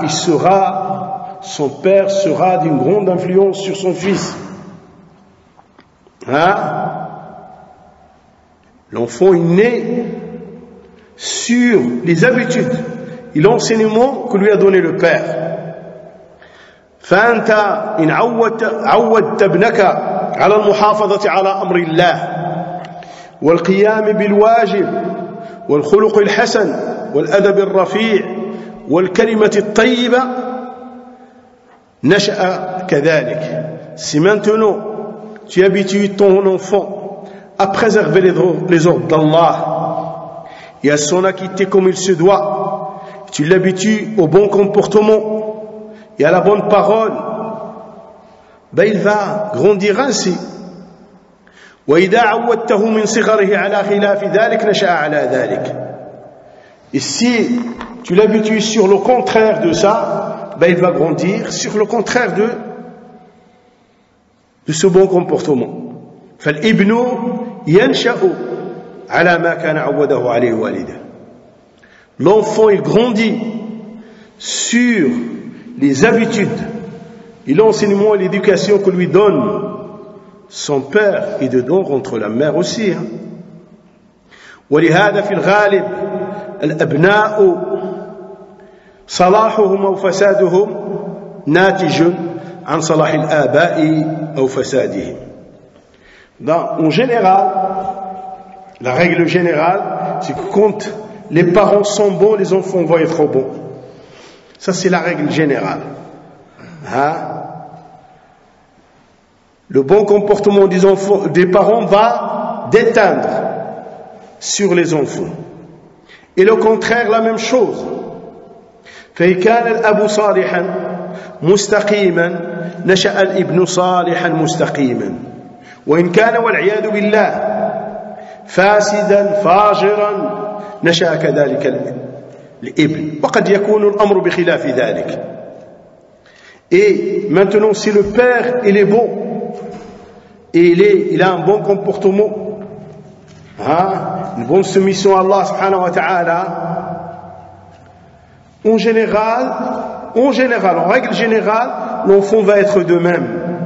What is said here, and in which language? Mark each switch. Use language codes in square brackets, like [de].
[fr] Il sera, son père sera d'une grande influence sur son fils. Hein? L'enfant est né sur les habitudes et l'enseignement que lui a donné le père. [ar] فأنت إن عودت ابنك على المحافظة على أمر الله والقيام بالواجب والخلق الحسن والأدب الرفيع والكلمة الطيبة نشأ كذلك. [fr] Si maintenant tu habitues ton enfant à préserver les ordres d'Allah et à s'en acquitter comme il se doit, tu l'habitues au bon comportement et à la bonne parole, ben il va grandir ainsi. Et si tu l'habitues sur le contraire de ça, ben il va grandir sur le contraire de ce bon comportement. [ar] فالابن ينشأ على ما كان عوده عليه والده. [fr] L'enfant il grandit sur les habitudes et l'enseignement et l'éducation que lui donne son père et dedans entre la mère aussi. [ar] ولهذا في الغالب الأبناء صلاحهم أو فسادهم ناتج عن صلاح الآباء أو فسادهم. [fr] Dans, en général, la règle générale, c'est que quand les parents sont bons, les enfants vont être bons. Ça, c'est la règle générale. Hein? Le bon comportement des enfants, des parents va déteindre sur les enfants. Et le contraire, la même chose. [ar] فكان الأب صالحا مستقيما نشأ الابن صالحا مستقيما وإن كان والعياذ بالله فاسدا فاجرا نشأ كذلك الابن وقد يكون الأمر بخلاف ذلك. [fr] Et maintenant si le père il est bon et il a un bon comportement, une bonne soumission à Allah subhanahu wa ta'ala, En règle générale, l'enfant va être de même.